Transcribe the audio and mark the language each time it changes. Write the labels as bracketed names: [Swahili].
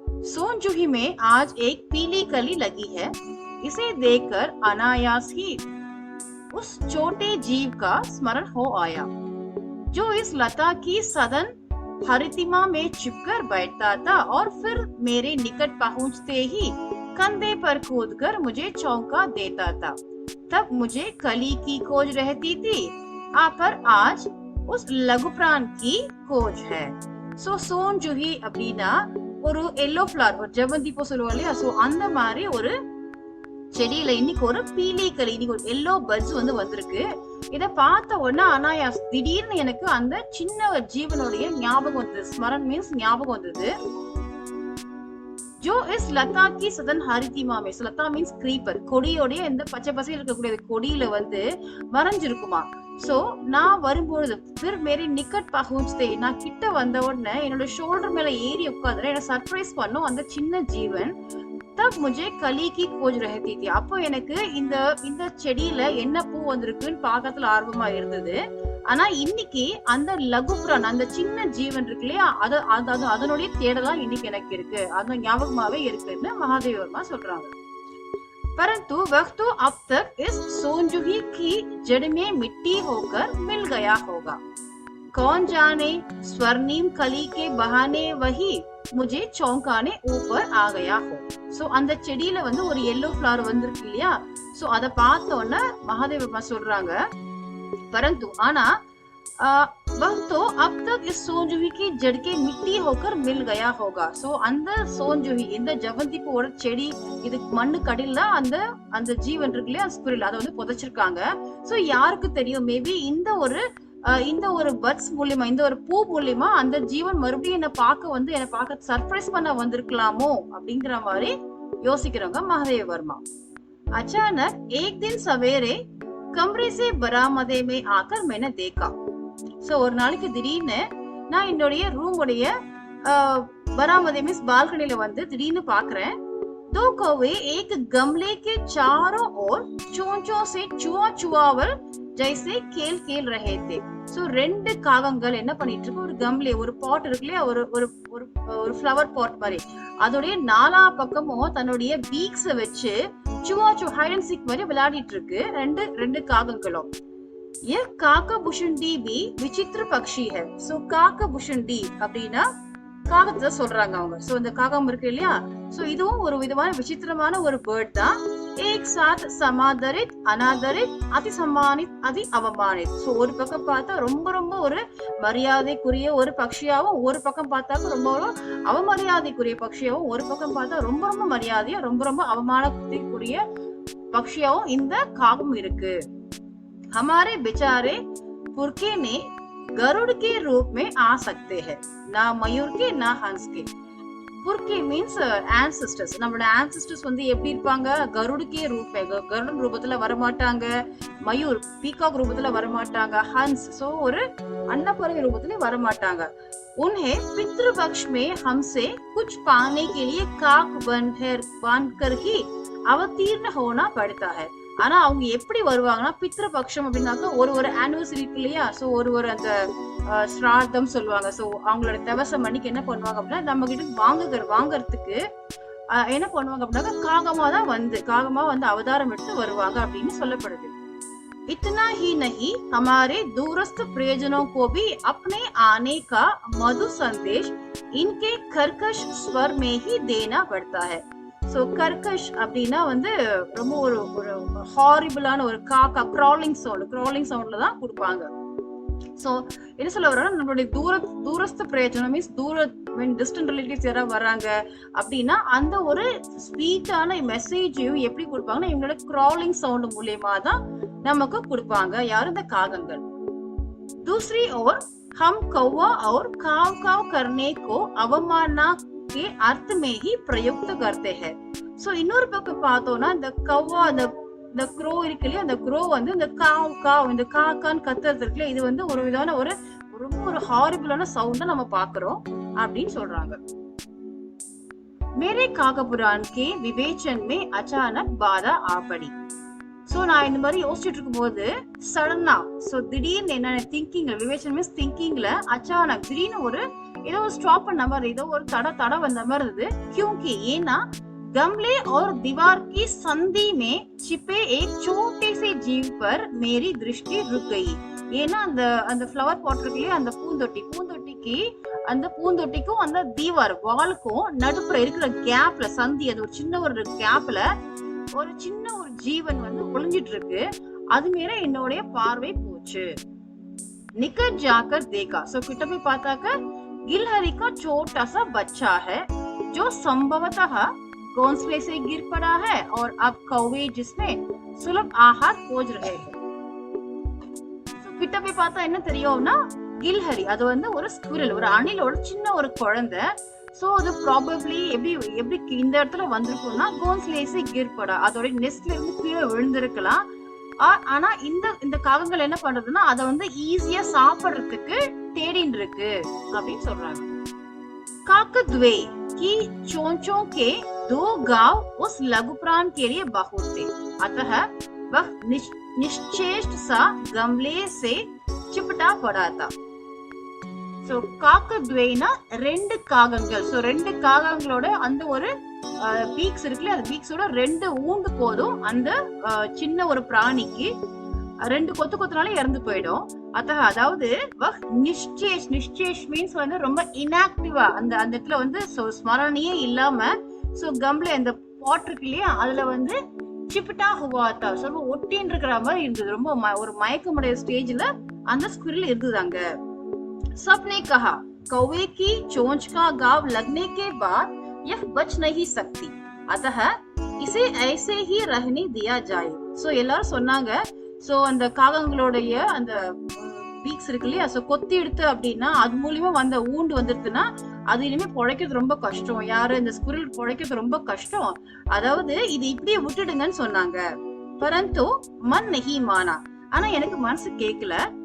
[Hindi] सोनजूही में आज एक पीली कली लगी है। इसे देखकर अनायास ही उस छोटे जीव का स्मरण हो आया जो इस लता की सदन हरितिमा में छिपकर बैठता था और फिर मेरे निकट पहुंचते ही कंधे पर कूदकर मुझे चौंका देता था। तब मुझे कली की खोज रहती थी, पर आज उस लघु प्राण की खोज है। [Tamil] सो सोनजूही அப்படின்னா ஒரு எல்லோ ஃபிளவர், ஒரு ஜெவந்தி பூ சொல்லுவோம் இல்லையா, சோ அந்த மாதிரி ஒரு செடியில இன்னைக்கு ஒரு பீலி கலி, இன்னைக்கு ஒரு எல்லோ பட்ஸ் வந்திருக்கு. இத பார்த்த உடனே அனாயாஸ் திடீர்னு எனக்கு அந்த சின்ன ஜீவனுடைய ஞாபகம் வந்தது. ஸ்மரன் மீன்ஸ் ஞாபகம் வந்தது. [Hindi] Joe is Latha Ki Sathan ஹரிதிமா May, [Tamil] Latha means creeper, கொடியோடைய இந்த பச்சை பசையில் இருக்கக்கூடிய கொடியில மறைஞ்சிருக்குமா. சோ நான் வரும்பொழுது [Hindi] பிர் மேரி நிக்கட் பகுஞ்சே, [Tamil] நான் கிட்ட வந்த உடனே என்னோட ஷோல்டர் மேல ஏறி உட்கார்ந்து என்ன சர்ப்ரைஸ் பண்ணும் அந்த சின்ன ஜீவன். [Hindi] தப் முஜே கலி கி கோஜ் ரஹதி தி, [Tamil] அப்போ எனக்கு இந்த செடியில என்ன பூ வந்திருக்குன்னு பார்க்கறதுல ஆர்வமா இருந்தது. ஆனா இன்னைக்கு அந்த லகுப்ரான், அந்த சின்ன ஜீவன் இருக்கு இல்லையா, அதனுடைய தேடலாம் இன்னைக்கு எனக்கு இருக்கு, அது ஞாபகமாவே இருக்குன்னு மகாதேவி வர்மா சொல்றாங்க. [Hindi] परंतु वह तो अब तक इस सोनजूही की जड़ में मिट्टी होकर मिल गया होगा। कौन जाने स्वर्णिम कली के बहाने वही मुझे चौंकाने ऊपर आ गया हो। [Tamil] सो அந்த செடியில ஒரு [English] yellow flower [Tamil] வந்திருக்கு இல்லையா, சோ அத பார்த்த உடனே மகாதேவி வர்மா சொல்றாங்க, परंतु ஆனா [Hindi] वह तो अब तक इस सोनजूही की जड़ के मिट्टी होकर मिल गया होगा। [Tamil] सो அந்த சோன்ஜூஹி, இந்த ஜெவந்தி பூவோட செடி, இது மண்ணு கடியில அந்த ஜீவன் இருக்கு இல்லையா, ஸ்குரில், அதை புதைச்சிருக்காங்க. சோ யாருக்கு தெரியும், மேபி இந்த ஒரு பட்ஸ் மூலியமா, இந்த ஒரு பூ மூலியமா அந்த ஜீவன் மறுபடியும் என்ன பார்க்க சர்ப்ரைஸ் பண்ண வந்திருக்கலாமோ அப்படிங்கிற மாதிரி யோசிக்கிறவங்க மகாதேவி வர்மா. [Hindi] अचानक एक दिन सवेरे कमरे से बरामदे में आकर मैंने देखा। [Tamil] சோ ஒரு நாளைக்கு திடீர்னு நான் என்னுடைய ரூமுடைய बरामदे மீன்ஸ் பால்கனில திடீர்னு பாக்குறேன். [Hindi] दो कौवे एक गमले के चारों ओर चोंचों से चुआवल जैसे खेल खेल रहे थे। [Tamil] சோ ரெண்டு காகங்கள் என்ன பண்ணிட்டு இருக்கு, ஒரு கம்லே, ஒரு பாட் இருக்கு இல்லையா, ஒரு ஃப்ளவர் பாட் மாதிரி, அதோடைய நாலா பக்கமும் தன்னுடைய பீக்ஸ வச்சு [English] hide and seek [Tamil] மாதிரி விளையாடிட்டு இருக்கு ரெண்டு காகங்களும். [Hindi] ये काकाबुशुंडी भी विचित्र पक्षी है। [Tamil] सो काकाबुशुंडी அப்படினா காகத்தை சொல்றாங்க அவங்க. சோ இந்த காகம் இருக்கு இல்லையா, சோ இதுவும் ஒரு விதமான விசித்திரமான ஒரு பேர்ட் தான். [Hindi] एक साथ समादरित अनादरित अति सम्मानित अति அவமானிत. [Tamil] சோ ஒரு பக்கம் பார்த்தா ரொம்ப ஒரு மரியாதைக்குரிய ஒரு பட்சியாவும், ஒரு பக்கம் பார்த்தா ரொம்ப அவமரியாதைக்குரிய பட்சியாவும், ஒரு பக்கம் பார்த்தா ரொம்ப மரியாதையா ரொம்ப அவமானத்துக்குரிய பட்சியாவும் இந்த காகம் இருக்கு. [Hindi] हमारे बेचारे पुरखे ने गरुड़ के रूप में आ सकते हैं, ना मयूर के ना हंस के। पुरखे मीन्स ancestors. [Tamil] நம்மளோட ancestors எப்படி இருப்பாங்க, [Hindi] கருடுக்கே ரூபே, [Tamil] கருடன் ரூபத்துல வரமாட்டாங்க, மயூர் பீகாக் ரூபத்துல வரமாட்டாங்க, ஹன்ஸ் சோ ஒரு அன்னப்பறவை ரூபத்துல வரமாட்டாங்க. [Hindi] उन्हें पितृपक्ष में हमसे कुछ पाने के लिए काक बनकर ही अवतीर्ण होना पड़ता है। [Tamil] ஆனா அவங்க எப்படி வருவாங்கன்னா, பித்ருபக்ஷம் அப்படின்னாக்க ஒரு ஆனிவர்சரி இருக்கு இல்லையா, சோ ஒரு அந்த ஸ்ரார்த்தம் சொல்லுவாங்க. சோ அவங்களோட தவசம் அன்னைக்கு என்ன பண்ணுவாங்க அப்படின்னா, நம்ம கிட்ட வாங்கறதுக்கு என்ன பண்ணுவாங்க அப்படின்னாக்க காகமா அவதாரம் எடுத்து வருவாங்க அப்படின்னு சொல்லப்படுது. [Hindi] इतना ही नहीं, हमारे दूरस्थ प्रियजनों को भी अपने आने का मधु संदेश इनके कर्कश स्वर में ही देना पड़ता है। [Tamil] சோ கர்கஷ் அப்படின்னா ரொம்ப ஒரு ஹாரிபிளான ஒரு காக்கா கிராலிங் சவுண்ட்ல தான் கொடுப்பாங்க. சோ என்ன சொல்ல வரோம்னா, நம்மளுடைய தூரஸ்த பிரயோஜனம் மீன்ஸ் [English] distant relatives [Tamil] யாராவது வராங்க அப்படின்னா அந்த ஒரு ஸ்வீட்டான மெசேஜையும் எப்படி கொடுப்பாங்கன்னா, இவங்களோட கிராலிங் சவுண்ட் மூலியமா தான் நமக்கு கொடுப்பாங்க. யாரு, இந்த காகங்கள். [Hindi] दूसरी ओर हम कौवा और काव काव करने को अवमानना के अर्थ में ही प्रयुक्त करते हैं। [Tamil] சோ இன்னொரு பக்கம் பார்த்தோம்னா இந்த கவ்வா இந்த க்ரோ இருக்கு இல்லையா, அந்த க்ரோ வந்து இந்த காவ் காவ் இந்த காக்கான்னு கத்துறது இருக்குல்ல, இது வந்து ஒரு விதமான ரொம்ப ஒரு ஹாரிபிளான சவுண்ட நம்ம பாக்குறோம் அப்படின்னு சொல்றாங்க. [Hindi] मेरे काकापुरान के विवेचन में अचानक बाधा आ पड़ी. [Tamil] சோ நான் இந்த மாதிரி யோசிச்சுட்டு இருக்கும்போது சடனா திடீர்னு என்ன திங்கிங்ல, விவேச்சன் மீன்ஸ் திங்கிங்ல, அச்சானக் திடீர்னு ஏதோ ஒரு ஸ்டாப் பண்ண மாதிரி, ஏதோ ஒரு தட வந்த மாதிரி இருந்தது. [Hindi] क्योंकि ஏன்னா गमले और दीवार की संधि में छिपे एक छोटे से जीव पर मेरी दृष्टि रुक गई. [Tamil] ஏன்னா அந்த ஃப்ளவர் பாட் இருக்குல்லையே, அந்த பூந்தொட்டிக்கும் அந்த தீவார் வாலுக்கும் நடுப்புற இருக்கிற கேப்ல, சந்தி, அது ஒரு சின்ன கேப்ல ஒரு சின்ன ஜீவன் வந்து ஒளிஞ்சிட்டு இருக்கு. அது மேல என்னோட பார்வை போச்சு. [Hindi] நிக்கட் ஜாக்கர் देखा. [Tamil] சோ கிட்ட போய் பார்த்தாக்க [Hindi] गिलहरी का छोटा सा बच्चा है जो संभवतः घोंसले से गिर पड़ा है और अब कौवे जिसमें सुलभ आहार खोज रहे हैं. [Tamil] சோ கிட்ட போய் பார்த்தா என்ன தெரியும்னா, கில்ஹரி அது வந்து ஒரு ஸ்குரல், ஒரு அணிலோட சின்ன ஒரு குழந்தை. சோ அது ப்ராபபிலி எப்படி இந்த இடத்துல வந்திருக்கும்னா, [Hindi] கோன்ஸ்லேசி கிர்படா, [Tamil] அதோட நெஸ்ட்ல இருந்து கீழே விழுந்திருக்கலாம். ஆனா இந்த காகங்கள் என்ன பண்றதுன்னா, அதை வந்து ஈஸியா சாப்பிடுறதுக்கு தேடின்னு இருக்கு அப்படின்னு சொல்றாங்க. काकद्वे की चोंचों के दो गांव उस लघु प्राण के लिए बहुत थे, अतः वह निश्चेष्ट सा गमले से चिपटा पड़ा था. சோ காக்கத்வேனா ரெண்டு காகங்கள். சோ ரெண்டு காகங்களோட அந்த ஒரு பீக்ஸ் இருக்குல்ல, அந்த பீக்ஸோட ரெண்டு ஊண்டு போதும் அந்த சின்ன ஒரு பிராணிக்கு. ரெண்டு கொத்துனால இறந்து போயிடும். அதாவது நிஷ்சேஷ் மீன்ஸ் வந்து ரொம்ப இன்ஆக்டிவா அந்த இடத்துல வந்து ஸ்மரணையே இல்லாம, சோ கம்ல அந்த பாட் இருக்கு இல்லையா, அதுல வந்து [Hindi] சிப்பிட்டா ஹுவாத்தா [Tamil] ரொம்ப ஒட்டின்னு இருக்கிற மாதிரி இருந்தது. ரொம்ப ஒரு மயக்கமுடைய ஸ்டேஜ்ல அந்த ஸ்குரில் இருந்ததாங்க. [Hindi] सबने कहा कौवे की चोंच का गाव लगने के बाद यह बच नहीं सकती, अतः इसे ऐसे ही रहने दिया जाए. [Tamil] சோ எல்லாரும் சொன்னாங்க, சோ அந்த காகங்களுடைய அந்த பீக்ஸ் இருக்கு இல்லையா, சோ கொத்தி எடுத்து அப்படின்னா அது மூலியமா வந்த ஊண்டு வந்துருதுன்னா அது இனிமே பொழைக்கிறது ரொம்ப கஷ்டம். இந்த ஸ்குரில் பொழைக்கிறது ரொம்ப கஷ்டம். அதாவது இது இப்படியே விட்டுடுங்கன்னு சொன்னாங்க. [Hindi] பரந்து மன் நஹி மானா, [Tamil] ஆனா எனக்கு மனசு கேட்கல.